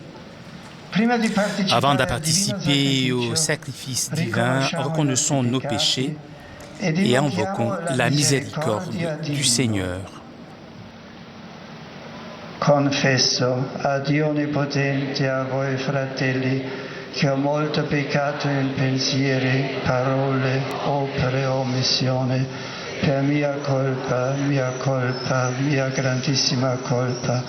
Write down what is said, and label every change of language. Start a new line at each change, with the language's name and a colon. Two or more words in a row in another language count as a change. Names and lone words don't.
French: Avant de participer au sacrifice divin, reconnaissons nos péchés et invoquons la miséricorde du Seigneur.
Italian: Confesso a Dio Onnipotente, a voi fratelli, che ho molto peccato in pensieri, parole, opere, omissione, per mia colpa, mia grandissima colpa.